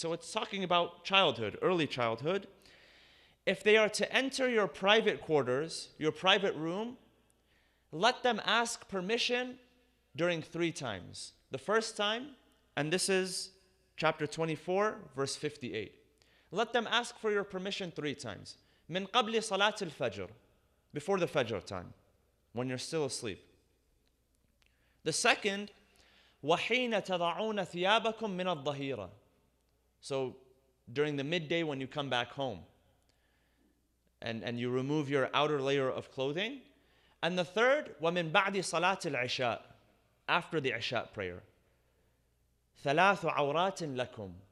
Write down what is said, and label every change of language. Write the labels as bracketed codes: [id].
[en] So it's talking about childhood, early childhood. If they are to enter your private quarters, your private room, let them ask permission during 3 times. The first time, and this is chapter 24, verse 58. Let them ask for your permission 3 times. [ar] Min qabli salat al-fajr, [en] before the fajr time, when you're still asleep. The second, [ar] وَحِينَ تَضَعُونَ ثِيَابَكُم مِّنَ الظَّهِيرَةِ. [en] So during the midday when you come back home and you remove your outer layer of clothing. And the third, [ar] وَمِن بَعْدِ صَلَاةِ الْعِشَاءِ, [en] after the Isha prayer. [ar] ثَلَاثُ عَوْرَاتٍ لَكُمْ.